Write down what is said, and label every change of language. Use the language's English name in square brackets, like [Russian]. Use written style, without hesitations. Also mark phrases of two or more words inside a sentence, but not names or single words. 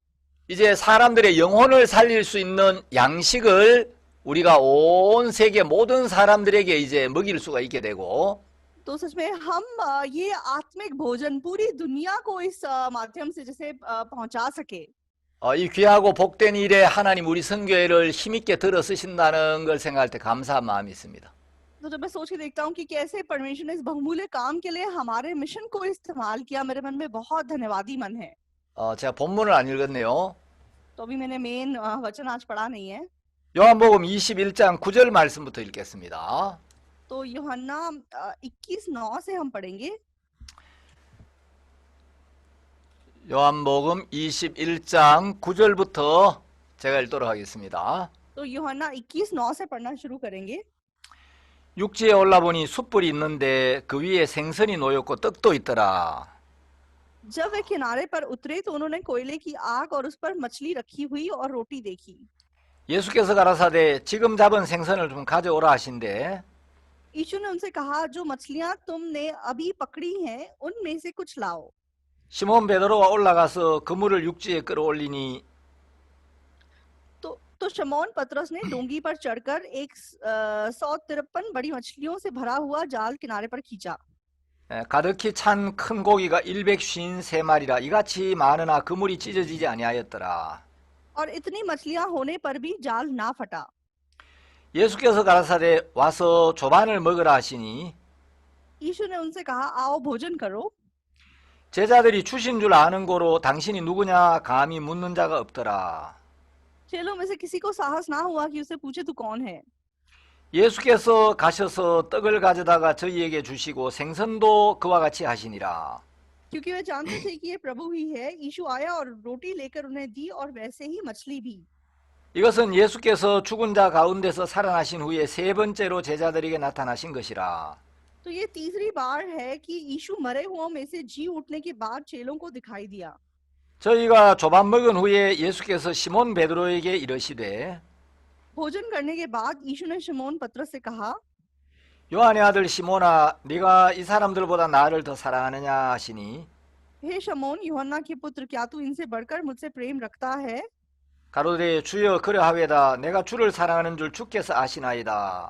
[Korean] 이제 사람들의 영혼을 살릴 수 있는 양식을 우리가 온 세계 모든 사람들에게 이제 먹일 수가 있게 되고 [Hindi] तो सच में हम ये आत्मिक भोजन पूरी दुनिया को इस माध्यम से जैसे पहुंचा सके। [Korean] 이 귀하고 복된 일에 하나님 우리 선교회를 힘있게 들어 쓰신다는 걸 생각할 때 감사한 마음이 있습니다. [Hindi] तो जब मैं सोच के देखता हूँ कि कैसे परमेश्वर ने इस बहुमूल्य काम के लिए हमारे मिशन को इस्तेमाल किया, मेरे मन में बहुत धन्यवादी मन है। [Korean] 제가 본문을 안 읽었네요. [Hindi] तो अभी मैंने मेन वचन आज पढ़ा नहीं है। [Korean] 요한복음 21장 9절 말씀부터 읽겠습니다. [Hindi] तो यूहन्ना 21:9 से हम पढ़ेंगे। [Korean] 요한복음 21장 9절부터 제가 읽도록 하겠습니다. [Hindi] तो यूहन्ना 21:9 से पढ़ना शुरू करेंगे। [Korean] 육지에 올라보니 숯불이 있는데 그 위에 생선이 놓였고 떡도 있더라. [Hindi] जब वे किनारे पर उतरे तो उन्होंने कोयले की आग और उस पर मछली रखी हुई और रोटी देखी। [Korean] 예수께서 가라사대 지금 잡은 생선을 좀 가져오라 하신대 [Hindi] यीशु ने उनसे कहा, जो मछलियां तुमने अभी पकड़ी हैं उनमें से कुछ लाओ। [Korean] 시몬 베드로가 올라가서 그물을 육지에 끌어올리니 [Hindi] तो शमौन पतरस ने डोंगी पर चढ़कर 153 बड़ी मछलियों से भरा हुआ जाल किनारे पर खींचा। [Korean] 가득히 찬 큰 고기가 153마리라 이같이 많으나 그물이 찢어지지 아니하였더라. [Hindi] और इतनी मछलियां होने पर भी जाल ना फटा। [Korean] 예수께서 가라사대 와서 조반을 먹으라 하시니 [Hindi] यीशु ने उनसे कहा, आओ भोजन करो। [Korean] 제자들이 주신 줄 아는 고로 당신이 누구냐 감히 묻는 자가 없더라. [Hindi] चेलों में से किसी को साहस ना हुआ कि उसे पूछे तू कौन है। [Korean] 예수께서 가셔서 떡을 가져다가 저희에게 주시고 생선도 그와 같이 하시니라. [Hindi] क्योंकि वे जानते थे कि ये प्रभु ही है। यीशु आया और रोटी लेकर उन्हें दी और वैसे ही मछली भी। [Korean] 이것은 예수께서 죽은 자 가운데서 살아나신 후에 세 번째로 제자들에게 나타나신 것이라. [Hindi] तो ये तीसरी बार है कि यीशु मरे हुओं में से जी उठने के बाद चेलों को दिखाई दिया। [Korean] 저희가 조반 먹은 후에 예수께서 시몬 베드로에게 이르시되 [Hindi] भोजन करने के बाद यीशु ने शमौन पतरस से कहा, [Korean] 요한의 아들 시몬아 네가 이 사람들보다 나를 더 사랑하느냐 하시니 [Hindi] हे शमौन यूहन्ना के पुत्र, क्या तू इनसे बढ़कर मुझसे प्रेम रखता है? [Korean] 가로되 주여 그러하외다 내가 주를 사랑하는 줄 주께서 아시나이다.